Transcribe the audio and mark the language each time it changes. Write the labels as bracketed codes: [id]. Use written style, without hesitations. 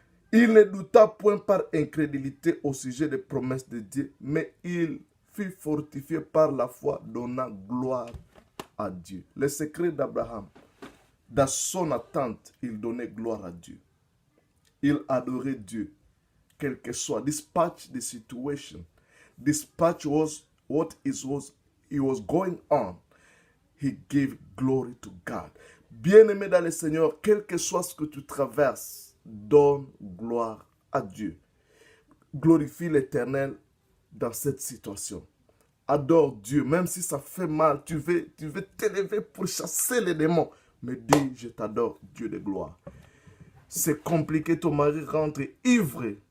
[fr] Il ne douta point par incrédulité au sujet des promesses de Dieu, mais il fut fortifié par la foi, donnant gloire à Dieu. Le secret d'Abraham, dans son attente, il donnait gloire à Dieu. Il adorait Dieu, quel que soit. [en] Despite the situation, despite what he was going on, he gave glory to God. [fr] Bien-aimé dans le Seigneur, quel que soit ce que tu traverses, donne gloire à Dieu. Glorifie l'Éternel dans cette situation. Adore Dieu, même si ça fait mal, tu veux t'élever pour chasser les démons. Mais dis, je t'adore, Dieu de gloire. C'est compliqué, ton mari rentre ivre.